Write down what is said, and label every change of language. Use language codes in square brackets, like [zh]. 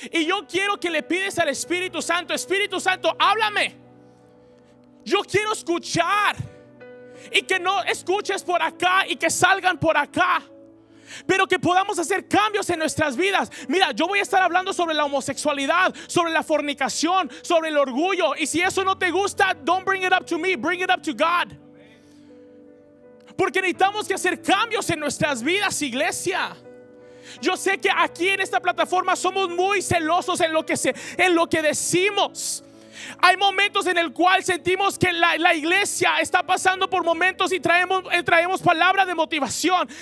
[es] Y yo quiero que le pides al Espíritu Santo: Espíritu Santo, háblame. Yo quiero escuchar. Y que no escuches por acá y que salgan por acá, pero que podamos hacer cambios en nuestras vidas. Mira, yo voy a estar hablando sobre la homosexualidad, sobre la fornicación, sobre el orgullo. Y si eso no te gusta, [en] don't bring it up to me, bring it up to God. [es] Porque necesitamos que hacer cambios en nuestras vidas, iglesia. Yo sé que aquí en esta plataforma somos muy celosos en lo que decimos. Hay momentos en el cual sentimos que la iglesia está pasando por momentos y traemos palabra de motivación.